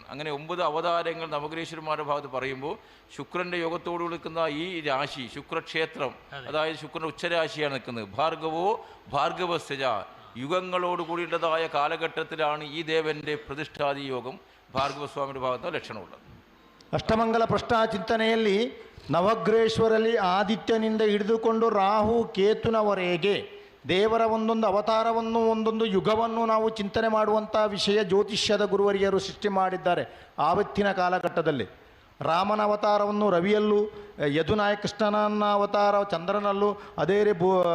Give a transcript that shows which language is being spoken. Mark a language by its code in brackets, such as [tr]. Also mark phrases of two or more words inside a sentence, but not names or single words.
[ml] അങ്ങനെ 9 അവതാരങ്ങൾ നവഗ്രഹേശ്വരന്മാരുടെ ഭാഗത്ത് പറയുമ്പോൾ ശുക്രന്റെ യോഗത്തോട് നിൽക്കുന്ന ഈ രാശി ശുക്രക്ഷേത്രം, അതായത് ശുക്രന്റെ ഉച്ചരാശിയാണ് നിൽക്കുന്നത്. ഭാർഗവോ ഭാർഗവസ്യജ, യുഗങ്ങളോട് കൂടിയുള്ളതായ കാലഘട്ടത്തിലാണ് ഈ ദേവന്റെ പ്രതിഷ്ഠാദി യോഗം ഭാർഗവസ്വാമിയുടെ ഭാഗത്ത് ലക്ഷണമുള്ളത്. [kn] ಅಷ್ಟಮಂಗಲ ಪ್ರಶ್ನಾ ಚಿಂತನೆಯಲ್ಲಿ ನವಗ್ರಹೇಶ್ವರಲ್ಲಿ ಆದಿತ್ಯನಿಂದ ಹಿಡಿದುಕೊಂಡು ರಾಹು ಕೇತುನವರೆಗೆ ದೇವರ ಒಂದೊಂದು ಅವತಾರವನ್ನು ಒಂದೊಂದು ಯುಗವನ್ನು ನಾವು ಚಿಂತನೆ ಮಾಡುವಂಥ ವಿಷಯ ಜ್ಯೋತಿಷ್ಯದ ಗುರುವರಿಯರು ಸೃಷ್ಟಿ ಮಾಡಿದ್ದಾರೆ. ಆವತ್ತಿನ ಕಾಲಘಟ್ಟದಲ್ಲಿ ರಾಮನ ಅವತಾರವನ್ನು ರವಿಯಲ್ಲೂ, ಯದುನಾಯ ಕೃಷ್ಣನ ಅವತಾರ ಚಂದ್ರನಲ್ಲೂ, ಅದೇ ರೀತಿ